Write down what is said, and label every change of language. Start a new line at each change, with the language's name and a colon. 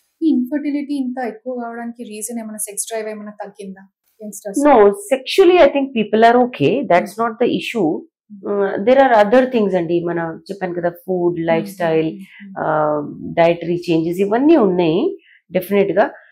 Telugu: ఈ ఇన్‌ఫర్టిలిటీ ఇంత ఎక్కువ కావడానికి రీజన్ ఏమన్నా సెక్స్ డ్రైవ్ ఏమన్నా తగ్గిందా యంగ్‌స్టర్స్‌లో?
English: No, sexually I think people are okay. That's hmm. not the issue. There are other things అండి.
Telugu: మన చెప్పాను కదా, food, life style, dietary changes ఇవన్నీ ఉన్నాయి డెఫినెట్ గా.